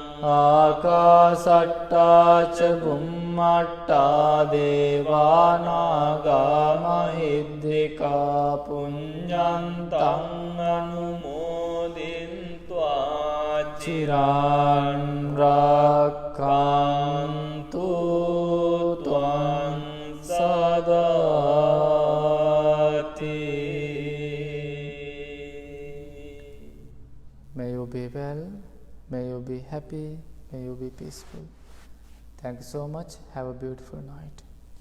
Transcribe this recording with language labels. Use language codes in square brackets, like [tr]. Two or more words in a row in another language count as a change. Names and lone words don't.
[pi] ආකාසට්ටා ච බුම්මට්ටා දේවානාගා මහින්దికා පුඤ්ඤන්තං අනුමෝදිත්වා චිරන් රක්ඛන්තු ත්වං සදාති. [en] May you be well, may you be happy, may you be peaceful. Thank you so much. Have a beautiful night.